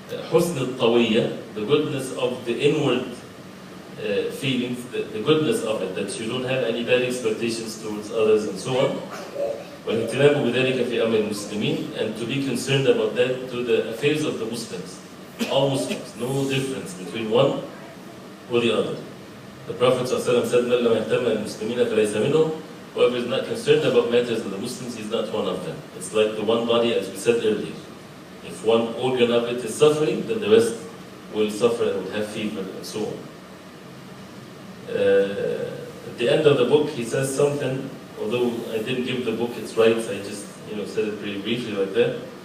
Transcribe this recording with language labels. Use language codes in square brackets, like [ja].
[en] Husn al-tawiyya, the goodness of the inward feelings, the goodness of it, that you don't have any bad expectations towards others and so on. [ar] والاهتمام بذلك في أمر المسلمين, [en] and to be concerned about that to the affairs of the Muslims. All Muslims, no difference between one or the other. The Prophet ﷺ said, [ar] مَنْ لَمْ يَهْتَمَّ الْمُسْلِمِينَ فَلَيْسَ مِنْهُمْ. [en] Whoever is not concerned about matters of the Muslims, he's not one of them. It's like the one body, as we said earlier. If one organ of it is suffering, then the rest will suffer and will have fever and so on. At the end of the book, he says something, although I didn't give the book its rights, I just said it pretty briefly like that.